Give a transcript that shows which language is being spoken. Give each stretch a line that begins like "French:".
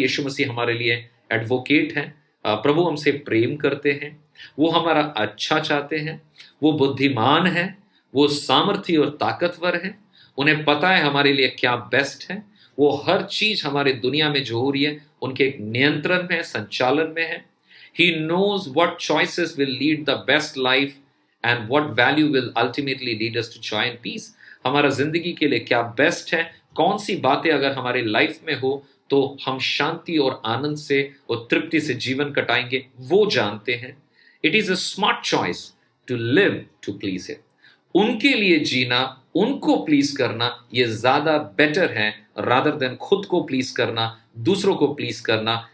Hindi: यीशु मसीह हमारे लिए एडवोकेट है। प्रभु हमसे प्रेम करते हैं, वो हमारा अच्छा चाहते हैं, वो बुद्धिमान है, वो सामर्थी और ताकतवर है। उन्हें पता है हमारे लिए क्या बेस्ट है। वो हर चीज हमारे दुनिया में जो हो रही है उनके एक नियंत्रण में, संचालन में है।
English: He knows what choices will lead the best life and what value will ultimately lead us to joy and peace.
Hindi: हमारा जिंदगी के लिए क्या बेस्ट है, कौन सी बातें अगर हमारे लाइफ में हो तो हम शांति और आनंद से और तृप्ति से जीवन कटाएंगे, वो जानते हैं।
English: It is a smart choice to live to please him.
Hindi: उनके लिए जीना, उनको प्लीज करना, ये ज्यादा बेटर है रादर देन खुद को प्लीज करना, दूसरों को प्लीज करना।